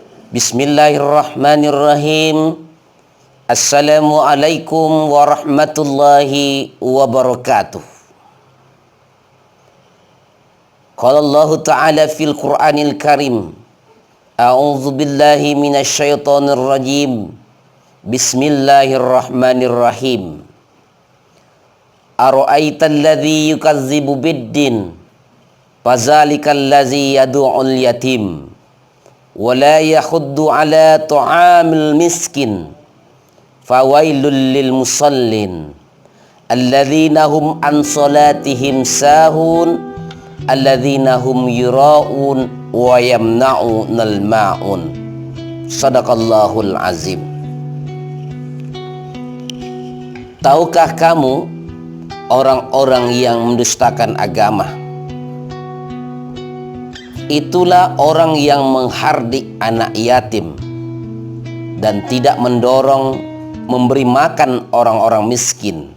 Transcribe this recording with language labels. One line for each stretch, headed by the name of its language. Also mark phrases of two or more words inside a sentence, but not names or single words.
Arabic: بسم الله الرحمن الرحيم. السلام عليكم ورحمة الله وبركاته. قال الله تعالى في القرآن الكريم. أعوذ بالله من الشيطان الرجيم. Bismillahirrahmanirrahim. أرأيت الذي يكذب بالدين، فذلك الذي يدع اليتيم ولا يحض على طعام المسكين، فويل للمصلين الذين هم عن صلاتهم ساهون الذين هم يراءون ويمنعون الماعون. صدق الله العظيم.
Indonesian: Tahukah kamu orang-orang yang mendustakan agama? Itulah orang yang menghardik anak yatim dan tidak mendorong memberi makan orang-orang miskin.